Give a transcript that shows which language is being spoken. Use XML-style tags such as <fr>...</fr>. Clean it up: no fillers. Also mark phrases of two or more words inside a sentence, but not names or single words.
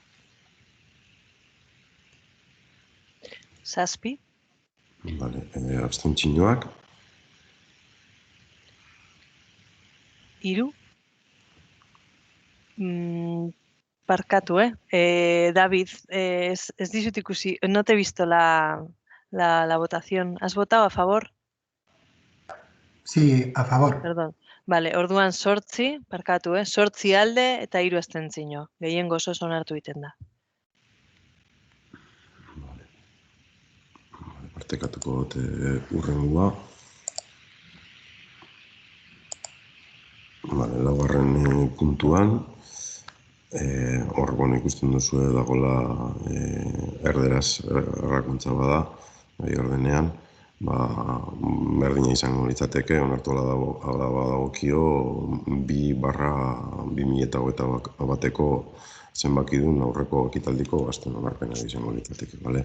<eu>7. Abstentzioak. 3. Barkatu, David, ez dizut ikusi,</eu> <es>no te he visto la votación. ¿Has votado a favor? Sí, a favor. Perdón. Vale,</es> <eu>orduan 8, barkatu, 8 alde eta 3 abstentzio. Gehiengo osoz onartu egiten da. Partekatuko dute urrengua. Laugarren puntuan, hor ikusten duzu dagoela erderaz errakuntza bada, bai ordenean, berdina izango litzateke, onartu ala badagokio 2/2021 zenbaki duen aurreko ekitaldiko gastuen onarpena izango litzateke, bale?</eu>